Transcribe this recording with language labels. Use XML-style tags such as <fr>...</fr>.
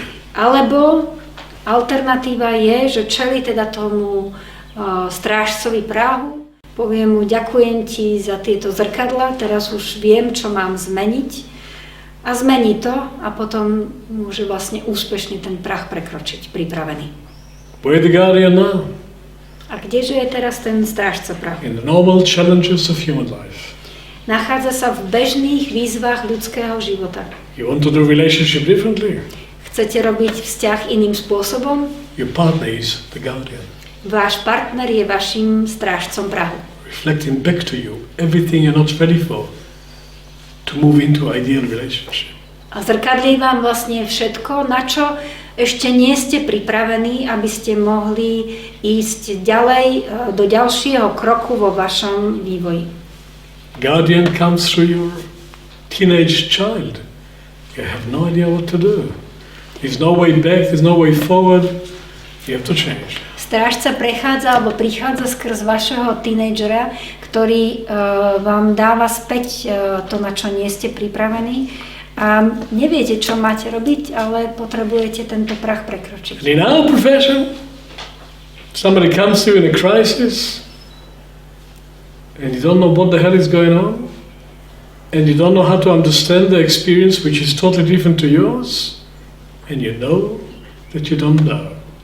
<sk>Alebo alternatíva je, že čelí teda tomu strážcovi práhu, povie mu, ďakujem ti za tieto zrkadlá, teraz už viem, čo mám zmeniť. A zmení to a potom môže vlastne úspešne ten prach prekročiť, pripravený.</sk> <en>Where the guardian now?</en> <sk>A kdeže je teraz ten strážca prahu?</sk> <en>In the normal challenges of human life.</en> <sk>Nachádza sa v bežných výzvach ľudského života.</sk> <en>You want to do relationship differently?</en> <sk>Chcete robiť vzťah iným spôsobom?</sk> <en>Your partner is the guardian.</en> <sk>Váš partner je vašim strážcom prahu.</sk> <en>Reflecting back to you everything you're not ready for. To move into ideal relationship.</en> <sk>A zrkadlí vám vlastne všetko, na čo ešte nie ste pripravení, aby ste mohli ísť ďalej do ďalšieho kroku vo vašom vývoji.</sk> <en>Guardian comes through your teenage child. You have no idea what to do. There's no way back, there's no way forward. You have to change.</en> <sk>Strážca prechádza alebo prichádza skrz vašeho tínedžera, ktorý vám dáva späť to, na čo nie ste pripravení a neviete, čo máte robiť, ale potrebujete tento prach prekročiť.</sk> <en>And in our profession, somebody comes to you in a crisis and you don't know what the hell is going on and you don't know how to understand the experience which is totally different to yours and you know that you don't know.</en>